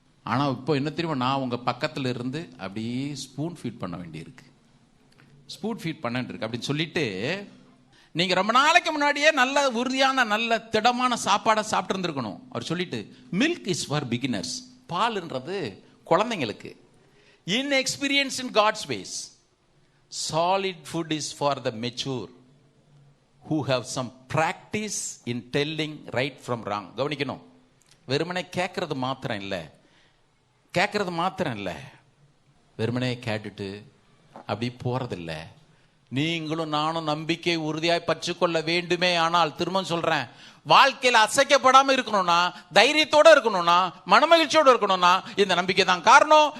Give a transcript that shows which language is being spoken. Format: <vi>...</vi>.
<ta>ஆனா இப்போ என்ன தெரியுமா, நான் உங்க பக்கத்துல இருந்து அப்படியே ஸ்பூன் ஃபீட் பண்ண வேண்டியிருக்கு, ஸ்பூன் ஃபீட் பண்ணிட்டு இருக்கு அப்படின்னு சொல்லிட்டு, நீங்க ரொம்ப நாளைக்கு முன்னாடியே நல்ல உறுதியான நல்ல திடமான சாப்பாடை சாப்பிட்டு இருந்திருக்கணும். அவர் சொல்லிட்டு,</ta> <en>milk is for beginners,</en> <ta>பால்ன்றது குழந்தைங்களுக்கு,</ta> <en>inexperience in God's ways. Solid food is for the mature who have some practice in telling right from wrong.</en> <ta>கவனிக்கணும், வெறுமனே கேட்கறது மாத்திரம் இல்லை, கேட்கறது மாத்திரம் இல்லை, வெறுமனே கேட்டுட்டு அப்படி போறதில்லை. நீங்களும் நானும் நம்பிக்கை உறுதியாய் பற்றிக்கொள்ள வேண்டுமே. ஆனால் திரும்ப சொல்றேன், வாழ்க்கையில் அசைக்கப்படாம இருக்கணும்னா, தைரியத்தோட இருக்கணும்னா, மனமகிழ்ச்சியோட இருக்கணும்னா இந்த நம்பிக்கை தான் காரணம்.</ta>